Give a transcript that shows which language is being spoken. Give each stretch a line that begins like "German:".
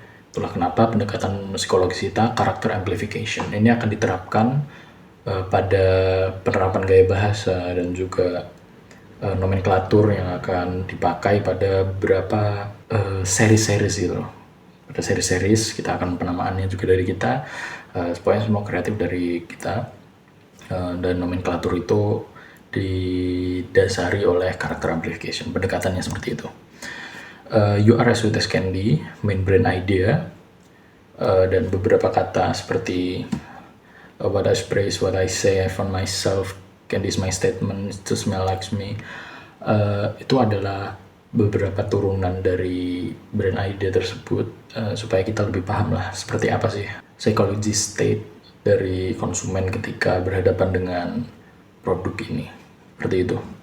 Indonesian: Itulah kenapa pendekatan psikologis kita karakter amplification ini akan diterapkan pada penerapan gaya bahasa dan juga nomenklatur yang akan dipakai pada beberapa seri-series gitu. Pada seri-series kita akan penamaannya juga dari kita, pokoknya semua kreatif dari kita, dan nomenklatur itu didasari oleh karakter amplification. Pendekatannya seperti itu.
English: You Are As Sweet As Candy, main brand idea,
Indonesian: dan beberapa kata seperti
English: what I praise, what I say, I found myself, Candy is my statement, to smell like me.
Indonesian: Itu adalah beberapa turunan dari brand idea tersebut, supaya kita lebih paham lah seperti apa sih psychology state dari konsumen ketika berhadapan dengan produk ini, seperti itu.